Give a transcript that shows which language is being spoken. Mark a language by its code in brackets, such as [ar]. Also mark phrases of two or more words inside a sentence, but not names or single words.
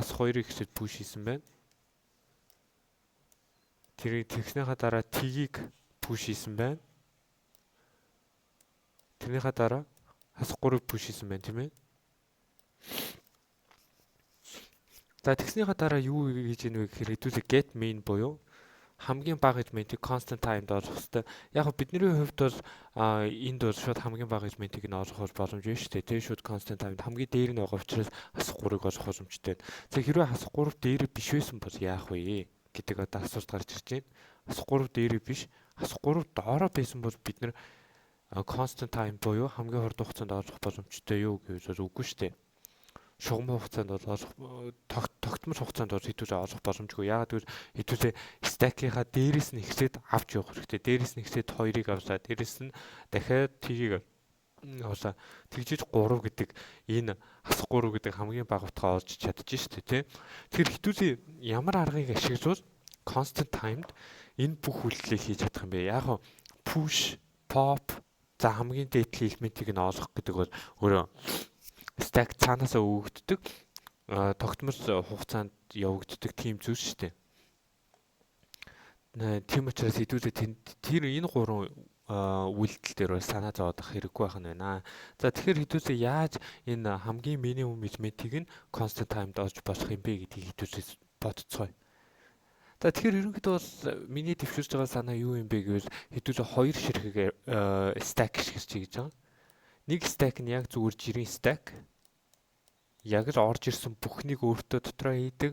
[mn] Хас хоёрыг ихсээд push хийсэн байна. Тэрийг тэгснийхаа дараа T-ийг push хийсэн байна. Тэрнийхаа дараа хас 3-ыг push хийсэн байна тийм ээ. За тэгснийхаа дараа юу хийж ийнэ вэ гэхээр хэдүүлээ [en] get main [mn] буюу хамгийн бага элементийг [en] constant timed [mn] олох хэрэгтэй. Яг нь бидний хувьд бол энд бол шууд хамгийн бага элементийг нь олох боломжтой шүү дээ. Тэгээ шууд [en] constant timed [mn] хамгийн дээр нь байгаа учраас хас 3-ыг олох боломжтой. За хэрвээ хас 3 дээр биш байсан бол яах вэ гэдэг одоо асуулт гарч ирж байна. Хас 3 дээр биш, хас 3 доороо байсан бол бид нэр [en] constant time [mn] буюу хамгийн хурдан хугацаанд олох боломжтой юу гэж үгүй шүү дээ. Шугам хугацаанд бол тогтмол хугацаанд бол хэдүүлээ олох боломжгүй. Яагаад гэвэл хэдүүлээ stack-ийнхаа дээрээс нь ихсээд авч явах хэрэгтэй. Дээрээс нь ихсээд 2-ыг авлаа. Дээрээс нь дахиад T-ийг авлаа. Тэгжиж 3 гэдэг энэ хас 3 гэдэг хамгийн бага утгаа олж чадчих шүү дээ, тийм. Тэгэхээр хэдүүлээ ямар аргыг ашиглавал [en] constant timed [mn] энэ бүх үйлдэлийг хийж чадах юм бэ? Яг нь [en] push, pop [mn] за хамгийн дээдлийн элементийг нь олох гэдэг бол өөрөө stack цаанаасаа өгөгддөг тогтмол хугацаанд явагддаг тийм зүйлс шүү дээ. Тийм учраас хэдүүлээ тэр энэ гурван үйлдэл дээр бол санаа зовоодох хэрэггүй байх нь байна. За тэгэхээр хэдүүлээ яаж энэ хамгийн минимум элементийг нь [en] constant timed [mn] олж болох юм бэ гэдгийг хэдүүлээ бодцгоё. За тэгэхээр ерөнхийдөө бол миний дэвшүүлж байгаа санаа юу юм бэ гэвэл хэдүүлээ хоёр ширхэг stack ашиглаж хийж байгаа. Нэг stack нь яг зүгээр жирийн stack. Яг л орж ирсэн бүхнийг өөртөө дотроо хийдэг.